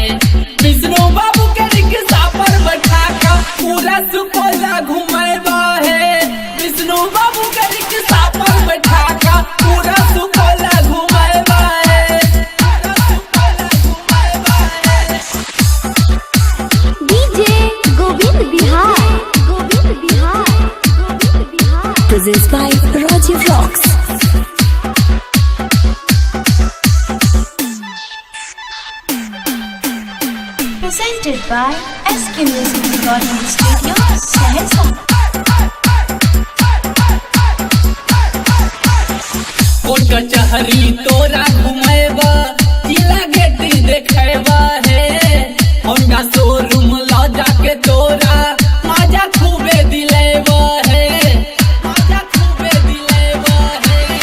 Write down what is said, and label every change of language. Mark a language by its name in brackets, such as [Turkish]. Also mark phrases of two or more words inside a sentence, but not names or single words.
[Maithili] विष्णु बाबू के रिक्शा पर बैठा का पूरा सुपौला घुमाएबा है, विष्णु बाबू के रिक्शा पर बैठा का पूरा सुपौला घुमाएबा है, पूरा सुपौला घुमाएबा है। डीजे गोविंद बिहार गोविंद बिहार गोविंद बिहार [English] Presents by Rajiv Rocks. Presented by SK Music Recording Studio, Saharsa. [Maithili] कोट कचहरी तोरा घुमाएबा, जिला गेट देखेबा है, होंडा शोरूम ला जाके तोरा माजा खूबे दिलेबा है, माजा खूबे दिलेबा है।